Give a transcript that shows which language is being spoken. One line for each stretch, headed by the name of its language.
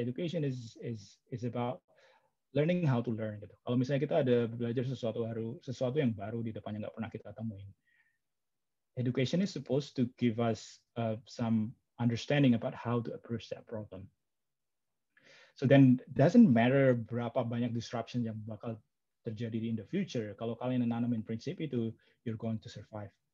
English: Education is about learning how to learn
Indonesian: gitu. Kalau misalnya kita ada belajar sesuatu yang baru di depannya nggak pernah kita temuin.
English: Education is supposed to give us some understanding about how to approach that problem. So then doesn't matter
Indonesian: berapa banyak disruption yang bakal terjadi
English: in the future.
Indonesian: Kalau kalian nanamin prinsip itu,
English: you're going to survive.